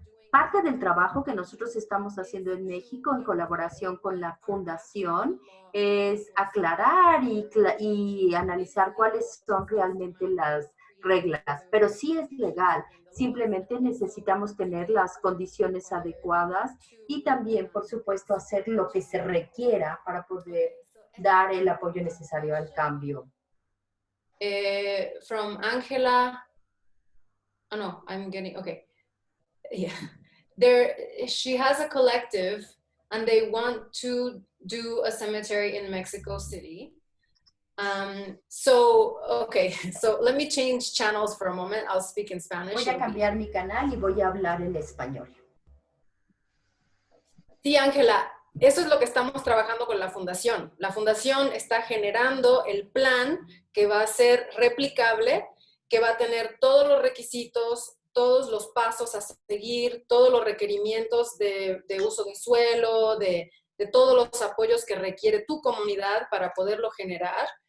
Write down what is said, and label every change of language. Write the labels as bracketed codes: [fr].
[es] Parte del trabajo que nosotros estamos haciendo en México en colaboración con la Fundación es aclarar y analizar cuáles son realmente las reglas, pero sí es legal. Simplemente necesitamos tener las condiciones adecuadas y también, por supuesto, hacer lo que se requiera para poder dar el apoyo necesario al cambio. [en] From Angela, oh no, I'm getting, okay. Yeah. She has a collective and they want to do a cemetery in Mexico City. Okay, so let me change channels for a moment. I'll speak in Spanish. [es] Voy a cambiar mi canal y voy a hablar en español. Sí, Ángela, eso es lo que estamos trabajando con la fundación. La fundación está generando el plan que va a ser replicable, que va a tener todos los requisitos, todos los pasos a seguir, todos los requerimientos de uso de suelo, de todos los apoyos que requiere tu comunidad para poderlo generar.